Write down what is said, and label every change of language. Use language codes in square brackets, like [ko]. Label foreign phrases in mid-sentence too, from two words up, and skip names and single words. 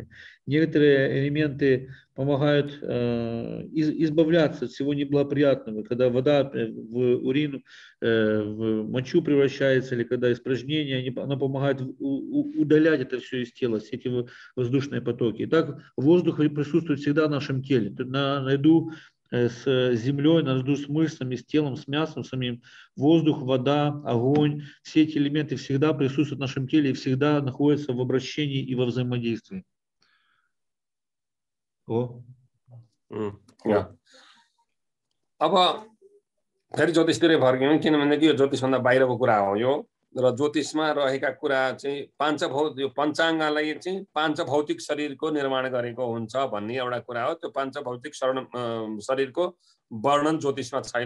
[ru] Некоторые элементы помогают избавляться от всего неблагоприятного, когда вода в урин, в мочу превращается, или когда испражнение, она помогает удалять это все из тела, все эти воздушные потоки. Итак, воздух присутствует всегда в нашем теле. Наряду с землей, наряду с мышцами, с телом, с мясом самим, воздух, вода, огонь, все эти элементы всегда присутствуют в нашем теле и всегда находятся в обращении и во взаимодействии. [ne] अब फेरि ज्योतिषतिर फर्क्यौं किनभने यो ज्योतिषभन्दा बाहिरको कुरा हो यो र ज्योतिषमा रहेका कुरा चाहिँ यो पञ्चाङ्गलाई चाहिँ पाञ्चभौतिक शरीरको निर्माण गरेको हुन्छ भन्ने एउटा कुरा हो त्यो पाञ्चभौतिक शरीरको वर्णन ज्योतिषमा छैन